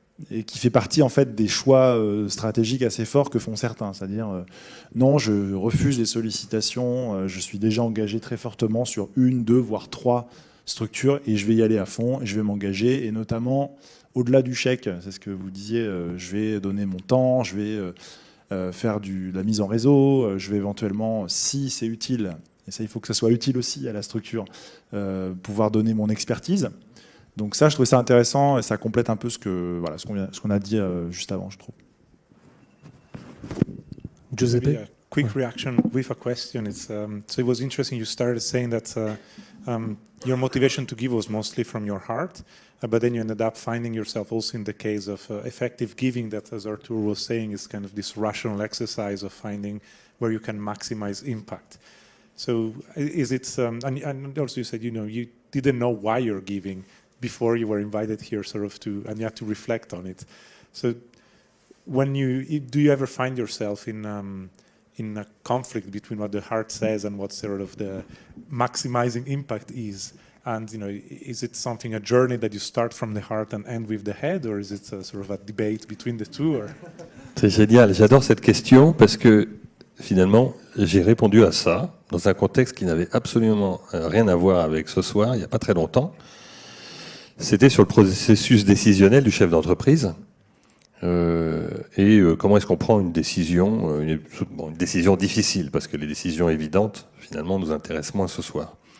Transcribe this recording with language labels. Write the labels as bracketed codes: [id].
[fr] et qui fait partie en fait des choix stratégiques assez forts que font certains, c'est-à-dire non, je refuse les sollicitations, je suis déjà engagé très fortement sur 1, 2, voire 3 structures et je vais y aller à fond et je vais m'engager, et notamment au-delà du chèque, c'est ce que vous disiez, je vais donner mon temps, je vais faire de la mise en réseau, je vais éventuellement, si c'est utile, et ça il faut que ça soit utile aussi à la structure, pouvoir donner mon expertise. Donc ça, je trouvais ça intéressant et ça complète un peu ce qu'on a dit juste avant, je trouve. Giuseppe? [en] Maybe a quick reaction with a question. So it was interesting. You started saying that your motivation to give was mostly from your heart, but then you ended up finding yourself also in the case of effective giving. That, as Arthur was saying, is kind of this rational exercise of finding where you can maximize impact. So is it? And also you said you didn't know why you're giving before you were invited here, and you had to reflect on it. So when do you ever find yourself in a conflict between what the heart says and what sort of the maximizing impact is? And is it a journey that you start from the heart and end with the head, or is it sort of a debate between the two? Or? [fr] C'est génial, j'adore cette question parce que finalement j'ai répondu à ça dans un contexte qui n'avait absolument rien à voir avec ce soir, il n'y a pas très longtemps. C'était sur le processus décisionnel du chef d'entreprise et comment est-ce qu'on prend une décision, une décision difficile, parce que les décisions évidentes finalement nous intéressent moins ce soir.